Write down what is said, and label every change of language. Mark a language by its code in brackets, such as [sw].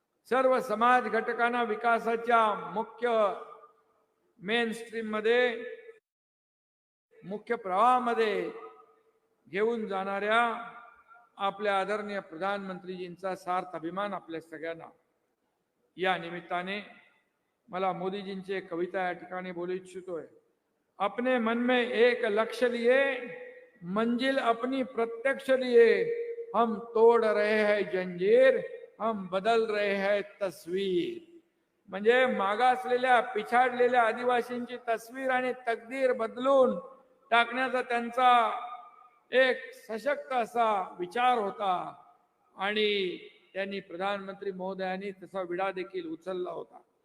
[mr] सर्व समाज घटकांना विकासाच्या मुख्य मेन स्ट्रीम मध्ये, मुख्य प्रवाहामध्ये घेऊन जाणाऱ्या आपल्या आदरणीय प्रधानमंत्रीजींचा सार्थ अभिमान आपल्या सगळ्यांना. या निमित्ताने मला मोदीजींची एक कविता या ठिकाणी बोलू इच्छितोय. [hi] अपने मन में एक लक्ष्य लिए, मंजिल अपनी प्रत्यक्ष लिए, हम तोड़ रहे हैं जंजीर, हम बदल रहे हैं तस्वीर. [mr] म्हणजे मागासलेल्या पिछाडलेल्या आदिवासींची तस्वीर आणि तकदीर बदलून टाकण्याचा त्यांचा एक सशक्त असा विचार होता आणि त्यांनी प्रधानमंत्री महोदयांनी तसा विडा देखील उचलला होता.